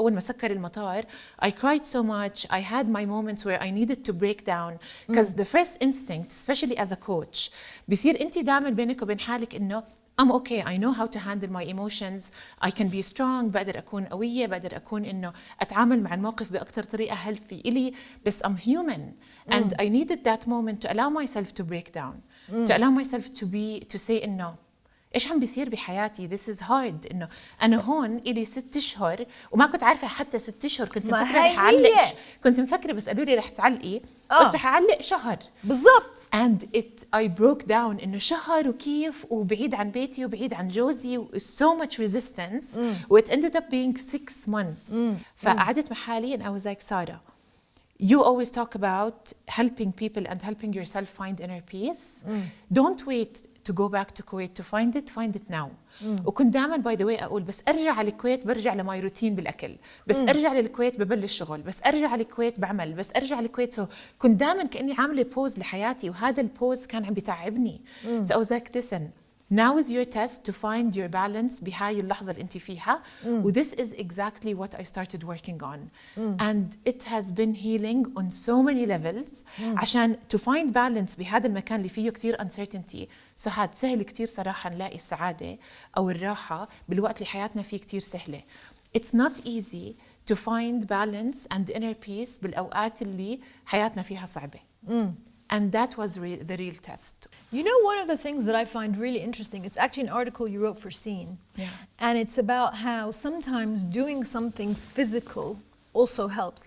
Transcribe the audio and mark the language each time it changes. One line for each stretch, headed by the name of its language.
Arabic: أول ما سكر المطار,
English: I cried so much. I had my moments where I needed to break down. Because the first instinct, especially as a coach,
Arabic: بيصير أنت دائما بينك وبين حالك إنه
English: I'm okay. I know how to handle my emotions. I can be strong.
Arabic: بقدر أكون قوية. بقدر أكون إنه أتعامل مع الموقف بأكتر طريقة healthy إلي. بس
English: I'm human. And I needed that moment to allow myself to break down. To allow myself to say
Arabic: إنه إيش عم بيصير بحياتي؟
English: This is hard.
Arabic: إنه أنا هون إلي 6 أشهر وما كنت عارفة حتى 6 أشهر. كنت مفكرة رح أعلق. كنت مفكرة بس قالوا لي رح تعلقي. قلت رح أعلق شهر. بالضبط.
English: And I broke down
Arabic: إنه شهر وكيف وبعيد عن بيتي وبعيد عن جوزي و
English: so much resistance. It ended up being 6 months.
Arabic: فقعدت مع حالي
English: and I was like Sara, you always talk about helping people and helping yourself find inner peace. Don't wait to go back to Kuwait to find it now.
Arabic: وكنت دائما
English: by the way
Arabic: أقول بس أرجع على الكويت برجع لماي روتين بالأكل. بس أرجع للكويت ببلش شغل. بس أرجع على الكويت بعمل. بس أرجع على الكويت. كنت دائما كأني عاملة بوز لحياتي وهذا البوز كان عم بيتعبني.
English: So I was like, listen, now is your test to find your balance
Arabic: بهاي اللحظة اللي أنت فيها.
English: This is exactly what I started working on. And it has been healing on so many levels.
Arabic: عشان
English: to find balance
Arabic: بهذا المكان اللي فيه كتير uncertainty. سهاد سهل كتير صراحة نلاقي السعادة أو الراحة بالوقت اللي حياتنا فيه كتير سهلة.
English: It's not easy to find balance and inner peace
Arabic: بالأوقات اللي حياتنا فيها صعبة.
English: And that was the real test. You know, one of the things that I find really interesting, it's actually an article you wrote for Scene. And it's about how sometimes doing something physical also helps.